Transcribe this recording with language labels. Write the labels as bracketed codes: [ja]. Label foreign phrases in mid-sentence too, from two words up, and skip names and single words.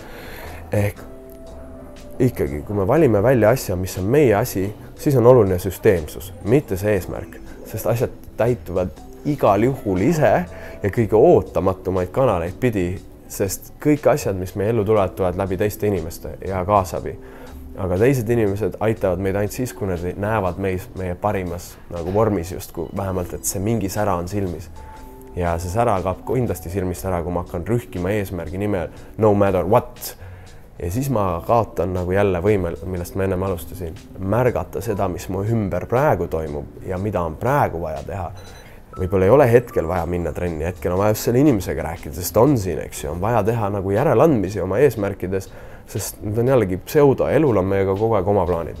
[et] Ehk ikkagi, kui me valime välja asja, mis on meie asi, siis on oluline süsteemsus, mitte see eesmärk, sest asjad täituvad igal juhul ise ja kõige ootamatumaid kanaleid pidi, sest kõik asjad, mis meie ellu tulevad läbi teiste inimeste ja kaasabi. Aga teised inimesed aitavad meid ainult siis, kui nad näevad meie parimas nagu vormis justkui, vähemalt, et see mingi sära on silmis. Ja see sära kaob kindlasti silmist ära, kui ma hakkan rühkima eesmärgi nimel [en] no matter what. [et] Ja siis ma kaotan nagu jälle võimel, millest ma ennem alustasin, märgata seda, mis mu ümber praegu toimub ja mida on praegu vaja teha. Võib-olla ei ole hetkel vaja minna trenni, hetkel on vaja just selle inimesega rääkida, sest on siin, eks ju, on vaja teha nagu järeleandmisi oma eesmärkides, sest need on jällegi pseudo, elul on meiega kogu aeg oma plaanid.